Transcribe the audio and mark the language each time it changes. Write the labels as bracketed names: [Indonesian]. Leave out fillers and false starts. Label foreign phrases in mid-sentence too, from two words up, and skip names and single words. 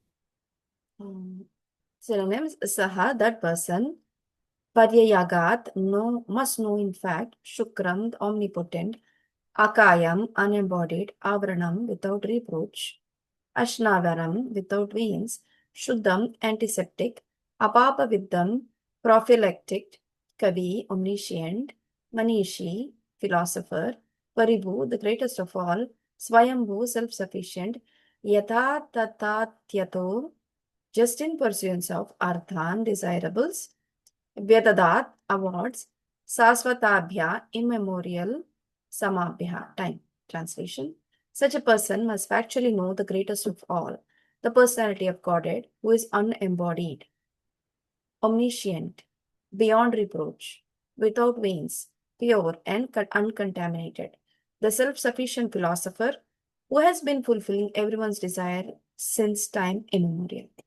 [English] Synonyms: Saha, that person. Paryayagat, no, must know in fact. Shukram, the omnipotent. Akayam, unembodied. Avranam, without reproach. Ashnavaram, without veins. Shuddham, antiseptic. Apapaviddam, prophylactic. Kavi, omniscient. Manishi, philosopher. Paribhu, the greatest of all. Swayambhu, self-sufficient. [Sanskrit] Yatha tatatyato, [English] just in pursuance of arthan, desirables. Vyadadat, awards. Saswatabhya, immemorial. Samabhya, time. Translation: such a person must factually know the greatest of all, the personality of Godhead, who is unembodied, omniscient, beyond reproach, without veins, pure and uncontaminated, the self-sufficient philosopher who has been fulfilling everyone's desire since time immemorial.